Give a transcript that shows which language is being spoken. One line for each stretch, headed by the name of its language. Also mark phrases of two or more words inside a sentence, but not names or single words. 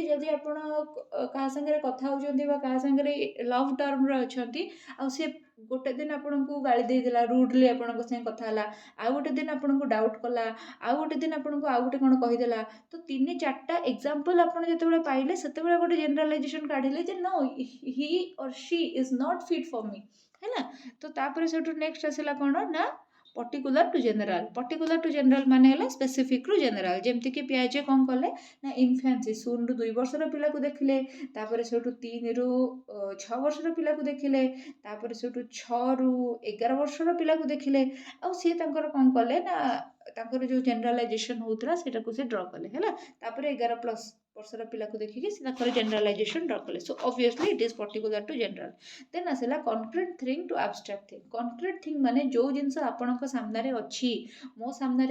Odia: ଯଦି ଆପଣ କାହା ସାଙ୍ଗରେ କଥା ହେଉଛନ୍ତି ବା କାହା ସାଙ୍ଗରେ
English: love term
Odia: ଅଛନ୍ତି ଆଉ ସେ ଗୋଟେ ଦିନ ଆପଣଙ୍କୁ ଗାଳି ଦେଇଦେଲା ରୁଡଲି ଆପଣଙ୍କ ସାଙ୍ଗେ କଥା ହେଲା ଆଉ ଗୋଟେ ଦିନ ଆପଣଙ୍କୁ ଡାଉଟ୍ କଲା ଆଉ ଗୋଟେ ଦିନ ଆପଣଙ୍କୁ ଆଉ ଗୋଟେ କ'ଣ କହିଦେଲା ତ 3-4ଟା ଏକ୍ସାମ୍ପଲ ଆପଣ ଯେତେବେଳେ ପାଇଲେ ସେତେବେଳେ ଗୋଟେ ଜେନେରାଲାଇଜେସନ୍ କାଢ଼ିଲେ ଯେ
English: no he or she is not fit for me
Odia: ହେଲା ତ ତାପରେ ସେଠୁ ନେକ୍ସଟ ଆସିଲା କ'ଣ ନା
English: particular to
Odia: जेनराल माने ହେଲା ସ୍ପେସିଫିକ୍ ରୁ ଜେନେରାଲ ଯେମିତିକି ପିଆଜେ କ'ଣ କଲେ ନା ଇନଫାନ୍ସି 0ରୁ 2 ବର୍ଷର ପିଲାକୁ ଦେଖିଲେ ତାପରେ ସେଠୁ 3ରୁ 6 ବର୍ଷର ପିଲାକୁ ଦେଖିଲେ ତାପରେ ସେଠୁ 6ରୁ 11 ବର୍ଷର ପିଲାକୁ ଦେଖିଲେ ଆଉ ସିଏ ତାଙ୍କର କ'ଣ କଲେ ନା ତାଙ୍କର ଯେଉଁ ଜେନେରାଲାଇଜେସନ୍ ହେଉଥିଲା ସେଇଟାକୁ ସେ ଡ୍ର କଲେ ହେଲା ତାପରେ 11+ ବର୍ଷର ପିଲାକୁ ଦେଖିକି ସେ ତାଙ୍କର ଜେନେରାଲାଇଜେସନ୍ ଡ୍ର କଲେ
English: so obviously it is particular to general then
Odia: ଆସିଲା
English: concrete thing to abstract thing concrete thing
Odia: ମାନେ ଯେଉଁ ଜିନିଷ ଆପଣଙ୍କ ସାମ୍ନାରେ ଅଛି ମୋ ସାମ୍ନାରେ